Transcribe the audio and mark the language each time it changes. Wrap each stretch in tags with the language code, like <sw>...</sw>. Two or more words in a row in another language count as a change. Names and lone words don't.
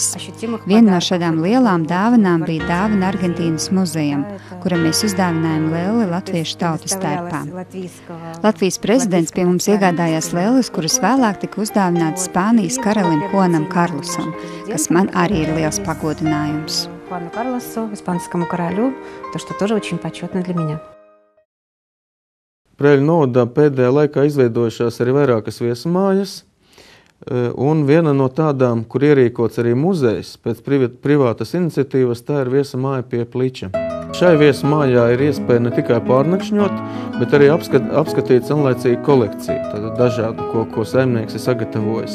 <lv>Viena no šādām lielām dāvanām bija dāvana Argentīnas muzejam, kuram mēs uzdāvinājām lēli latviešu tautas starpā. Latvijas prezidents pie mums iegādājās lēles, kuras vēlāk tika uzdāvinātas Spānijas karalim Juanam Karlosam, kas man arī ir liels pagodinājums. Juanu Karlosu,</lv> <ru>испанскому королю, то, что тоже очень почетно для меня.</ru> <lv>Preļu novadā pēdējā laikā izveidojušās arī vairākas viesmājas, un viena no tādām, kur ierīkots arī muzejs pēc privātas iniciatīvas, tā ir viesamāja pie Pliča. šai viesu mājā ir iespēja ne tikai pārnakšņot, bet arī apskatīt saulaicīgu kolekciju, tātad dažādu, ko saimnieks ir sagatavojis.</lv>